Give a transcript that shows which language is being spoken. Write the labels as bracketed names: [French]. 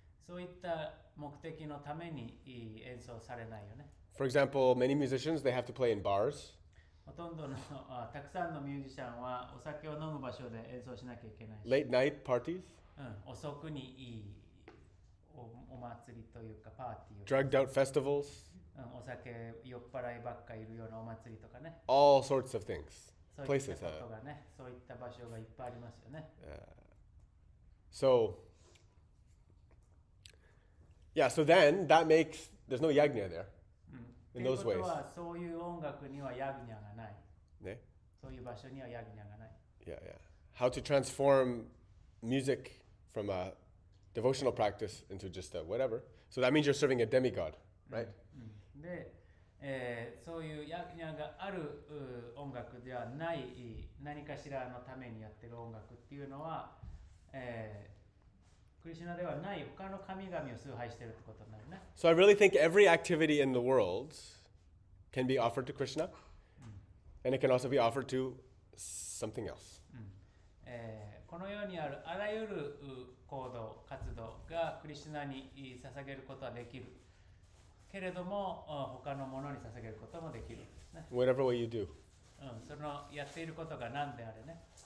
[Japanese] そういった目的のために演奏されないよね。 [English] For example, many musicians, they have to play in bars. [Japanese] ほとんどのたくさんのミュージシャンはお酒を飲む場所で演奏しなきゃいけないし、 [English] Late night parties, [Japanese] 遅くにお祭りというかパーティーを、 [English] drugged out festivals, [Japanese] お酒酔っ払いばっかいるようなお祭りとかね、 [English] all sorts of things. [Japanese] そういった [English] Places. [Japanese] ことがね、そういった場所がいっぱいありますよね。 [English] So, yeah, so then that makes, there's no yajna there. [Japanese] と [English] In [Japanese] いう [English] those [Japanese] こと [English] ways. [Japanese] はそういう音楽にはヤグニャがない。 Ne? そういう場所にはヤグニャがない。 [English] Yeah, yeah. How to transform music from a devotional practice into just a whatever. So that means you're serving a demigod, right? [Japanese] で、そういうヤグニャがある音楽ではない何かしらのためにやってる音楽っていうのは、クリシュナではない他の神々を崇拝してるってことになるね。 [English] So I really think every activity in the world can be offered to Krishna, and it can also be offered to something else. [Japanese] この世にあるあらゆる行動、活動がクリシュナに捧げることはできる。けれども、他のものに捧げることもできるんですね。 [English] Whatever way you do, [Japanese] そのやっていることが何であれね。